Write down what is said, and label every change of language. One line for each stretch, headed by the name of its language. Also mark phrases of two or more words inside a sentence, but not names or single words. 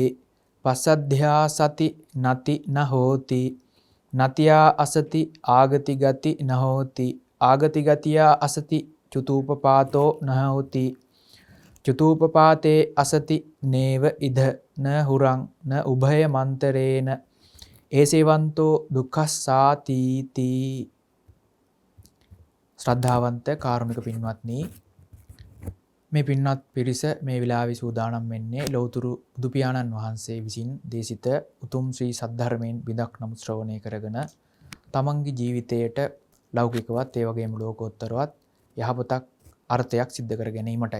Pali: පස්සද්ධ්‍යා සති නති නහෝති නතියා අසති ආගති ගති නහෝති ආගති ගතියා අසති චුතූපපාතෝ නහෝති චුතූපපාතේ අසති නේව ඉද න හුරං න උභය මන්තරේන ඒසේවන්තෝ දුක්ඛස්සාති.
Sinhala: ශ්‍රද්ධාවන්ත කාරුණික පින්වත්නි, මේ පින්වත් පිරිස මේ වෙලාවේ සූදානම් වෙන්නේ ලෞතුරු බුදු පියාණන් වහන්සේ විසින් දේශිත උතුම් ශ්‍රී සද්ධර්මයෙන් බිඳක් නම් ශ්‍රවණය කරගෙන තමන්ගේ ජීවිතයට ලෞකිකවත් ඒ වගේම ලෝකෝත්තරවත් යහපතක් අර්ථයක් සිද්ධ කර ගැනීමටයි.